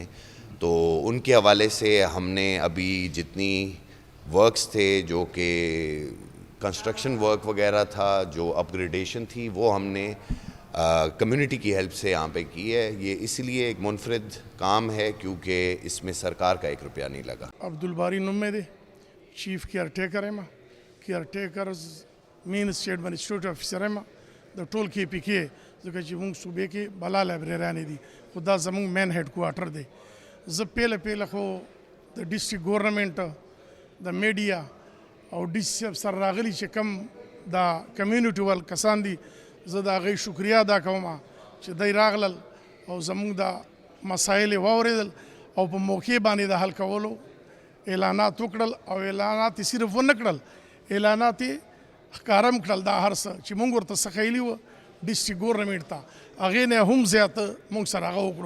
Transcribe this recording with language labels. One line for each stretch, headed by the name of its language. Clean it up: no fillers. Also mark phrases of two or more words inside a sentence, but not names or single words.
Urdu: تو ان کے حوالے سے ہم نے ابھی جتنی ورکس تھے جو کہ
English: construction work
Urdu: وغیرہ تھا جو اپ گریڈیشن تھی وہ ہم نے کمیونٹی کی ہیلپ سے یہاں پہ کی ہے. یہ اس لیے ایک منفرد کام ہے کیونکہ اس میں سرکار کا 1 روپیہ نہیں لگا.
Pashto: عبدالباری نوم مې دی
English: chief caretaker
Pashto: یم.
English: caretakers main state institute officer
Pashto: یم د ټول کې پی کې ځکه چې موږ صوبې کې بلا لایبرریانې دي خو دا زموږ
English: main headquarter
Pashto: دی. زه پیله خو د
English: district government
Pashto: د میډیا او
English: DC officer
Pashto: راغلي چې کوم دا کمیونټي وال کسان دي زه د هغوی شکریہ ادا کوم چې دی راغلل او زموږ د مسایل یې واورېدل او په موقع باندې د حل کولو اعلانات وکړل او اعلانات یې صرف ونه کړل اعلانات یې ښکاره هم کړل دا هر څه چې موږ ورته څه خیلي وه
English: district government
Pashto: ته هغې نه هم زیات موږ سره هغه وکړو.